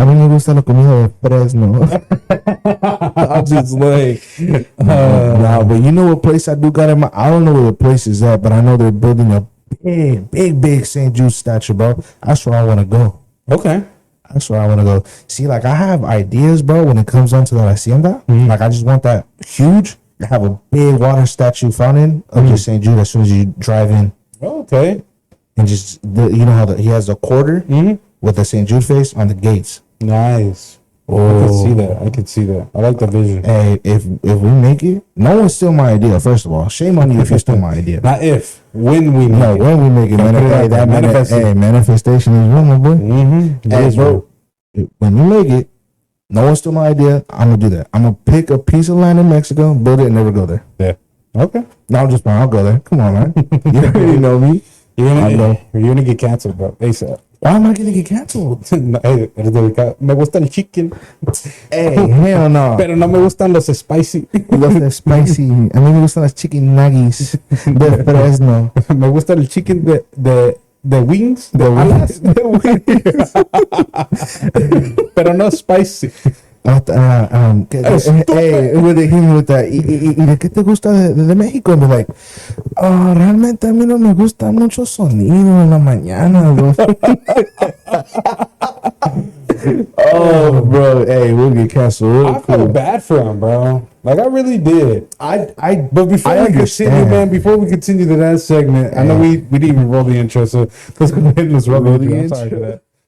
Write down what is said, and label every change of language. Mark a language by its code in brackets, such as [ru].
[es] A mí me gusta la comida de Fresno. [en] I'm just like, Nah, but you know what place I do got in my. I don't know where the place is at, but I know they're building a big St. Jude statue, bro. That's where I want to go. okay. That's where I want to go. See, like, I have ideas, bro, when it comes down to the hacienda. Like, I just want that huge. I have a big water statue fountain of just St. Jude as soon as you drive in. Okay. And just, you know how he has a quarter with the St. Jude face on the gates. Nice. I can see that. I can see that. I like the vision. Hey, if we make it, no one's steal my idea, first of all. Shame on you if you steal my idea. Not if, when we No, make it. when we make it, Don't put it out there. Manifest it. manifestation is real, my boy. Mm-hmm. Hey, bro, when you make it, no one stole my idea. I'm gonna do that. I'm gonna pick a piece of land in Mexico, build it, and never go there. Yeah. Okay. No, I'm just fine. I'll go there. Come on, man. You already know me. You're I know. gonna get canceled, bro. ASAP. Why am I gonna get canceled? [es] Hey, eres delicado. Me gusta el chicken, [en] Hey, hell no. [es] pero no me gustan los spicy. Los spicy. A mí me gustan las chicken nuggets de Fresno. Me gusta el chicken de wings, de alas, pero no spicy. [en] Hey, with him with that. [es] ¿Y de qué te gusta de México? [en] And like, oh, [es] realmente a mí no me gusta mucho sonido en la mañana, bro. [en] Oh, bro, hey, we'll get canceled. I felt bad for him, bro. Like I really did. But before I we continue, understand. man, before we continue to that segment, I know we didn't even roll the intro, so let's go ahead and let's roll the intro. I'm sorry for that.